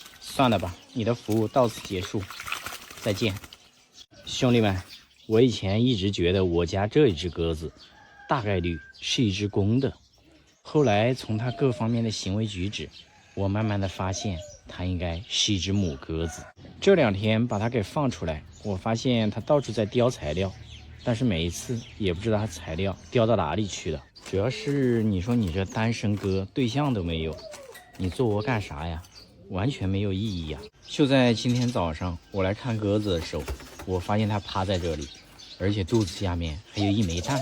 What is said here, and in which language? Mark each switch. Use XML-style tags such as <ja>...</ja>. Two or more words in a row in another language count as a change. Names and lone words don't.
<zh>算了吧，你的服務到此結束，再見。兄弟們，我以前一直覺得我家這一隻鴿子大概率是一隻公的，後來從它各方面的行為舉止，我慢慢的發現它應該是一隻母鴿子。這2 天把它給放出來，我發現它到處在叼材料，但是每一次也不知道它材料叼到哪裡去了。主要是你說你這單身哥對象都沒有，你做我幹啥呀？完全沒有意義呀！就在今天早上，我來看鴿子的時候，我發現它趴在這裡，而且肚子下面還有一枚蛋。</zh>